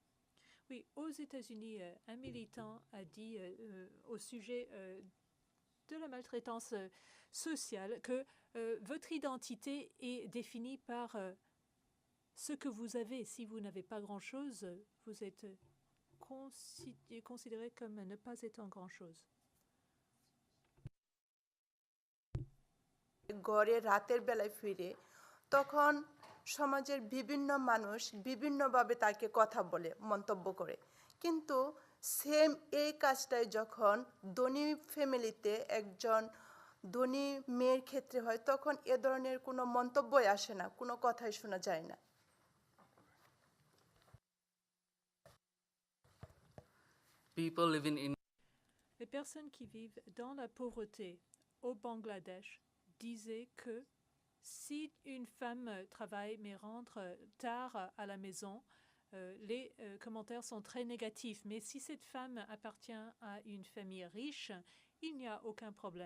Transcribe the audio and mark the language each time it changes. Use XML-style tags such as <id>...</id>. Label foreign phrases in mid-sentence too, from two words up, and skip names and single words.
<fr>Oui, aux États-Unis, un militant a dit au sujet de la maltraitance sociale, que votre identité est définie par ce que vous avez. Si vous n'avez pas grand-chose, vous êtes considéré comme ne pas étant grand-chose.</fr> <bn>গড়ে রাতের বেলায় ফিরে তখন সমাজের বিভিন্ন মানুষ বিভিন্নভাবে তাকে কথা বলে মন্তব্য করে কিন্তু সেম এই কাজটাই যখন ধনী ফ্যামিলিতে একজন ধনী মেয়ের ক্ষেত্রে হয় তখন এ ধরনের কোনো মন্তব্যই আসে না কোনো কথাই শোনা যায় না</bn> <en>People living in</en> <fr>Les personnes qui vivent dans la pauvreté au Bangladesh disaient que si une femme travaille mais rentre tard à la maison, les commentaires sont très négatifs. Mais si cette femme appartient à une famille riche, il n'y a aucun problème.</fr>